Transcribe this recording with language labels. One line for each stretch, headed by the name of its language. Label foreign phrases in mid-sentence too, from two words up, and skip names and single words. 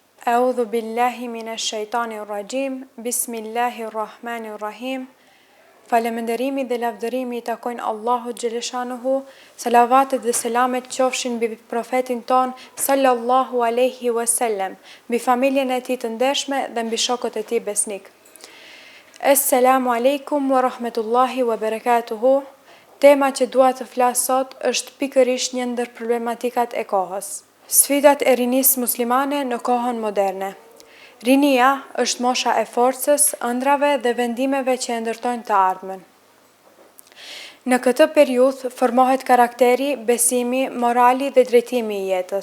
Arabic: أعوذ بالله من الشيطان الرجيم بسم الله الرحمن الرحيم.
Albanian: Falënderimi dhe lavdërimi i takojnë Allahut xhaleshanuhu. Salavatet dhe selamet qofshin mbi profetin ton
Arabic: صلى الله عليه وسلم,
Albanian: mbi familjen e tij të ndershme dhe mbi shokët e tij besnik.
Arabic: السلام عليكم ورحمة الله وبركاته.
Albanian: Tema që dua të flas sot është pikërisht një ndër problematikat e kohës. Sfidat e rinisë muslimane në kohën moderne. Rinia është mosha e forcës, ëndrave dhe vendimeve që e ndërtojnë të ardhmen. Në këtë periudhë formohet karakteri, besimi, morali dhe drejtimi i jetës.